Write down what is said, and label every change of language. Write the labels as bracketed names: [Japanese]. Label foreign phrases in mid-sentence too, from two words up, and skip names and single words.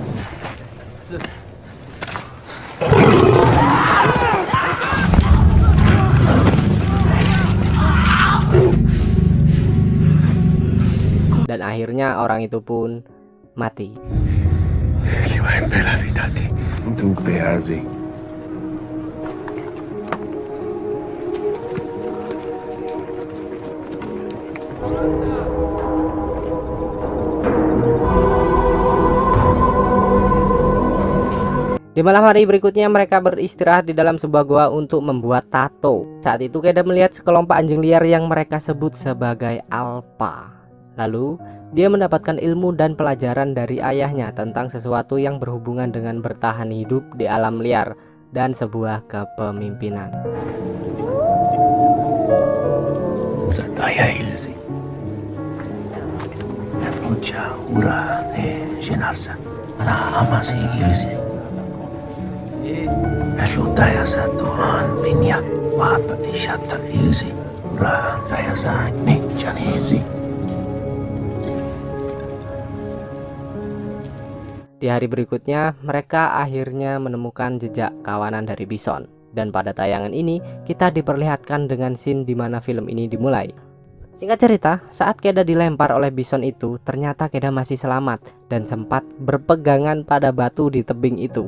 [Indonesian] Dan akhirnya orang itu pun mati. Che va in bella vitati. Tu peazi. Di malam hari berikutnya mereka beristirahat di dalam sebuah goa untuk membuat tato. Saat itu Keda melihat sekelompok anjing liar yang mereka sebut sebagai alpa. Lalu dia mendapatkan ilmu dan pelajaran dari ayahnya tentang sesuatu yang berhubungan dengan bertahan hidup di alam liar dan sebuah kepemimpinan. Sataya ilsi. Mucha ura jenarsa. Ana amasi ilsi. Elutaya satuan binyak wapa isyata ilsi. Ura kaya sa janezi. Di hari berikutnya, mereka akhirnya menemukan jejak kawanan dari bison. Dan pada tayangan ini, kita diperlihatkan dengan scene di mana film ini dimulai. Singkat cerita, saat Keda dilempar oleh bison itu, ternyata Keda masih selamat dan sempat berpegangan pada batu di tebing itu.